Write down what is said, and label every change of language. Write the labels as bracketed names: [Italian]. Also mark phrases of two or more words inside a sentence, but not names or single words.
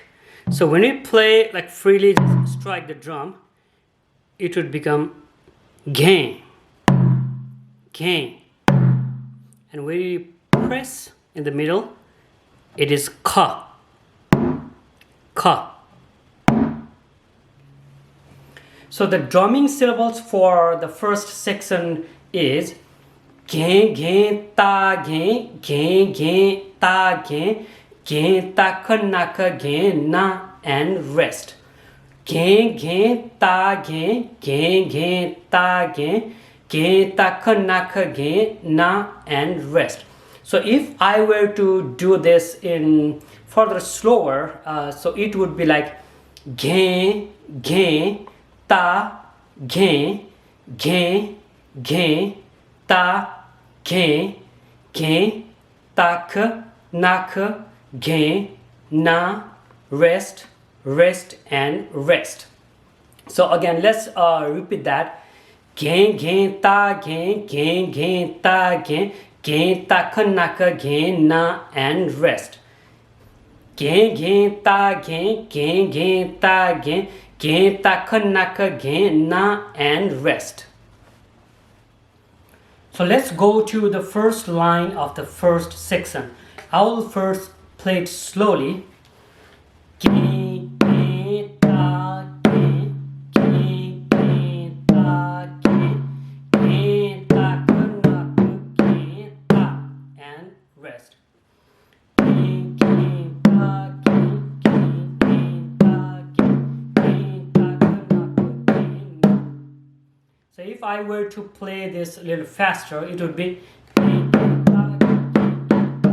[English] So when we play like freely, just strike the drum, it would become gain, gain. And when we press in the middle, it is ka, ka. So the drumming syllables for the first section is gen gen ta gen gen gen ta gen ta kanaka gen na and rest. Gen gen ta gen gen ta gen ta kanaka gen na and rest. So if I were to do this in further slower, so it would be like gen gen ta gen gen gen ta gen gen tak nak gen na rest rest and rest. So again, let's repeat that. Gen gen ta gen gen gen ta gen tak nak gen na and rest. Gen gen ta gen gen ta gen tak nak gen na and rest. So let's go to the first line of the first section. I will first play it slowly. Gen gen ta gen gen ta gen tak nak gen ta and rest. So if I were to play this a little faster, it would be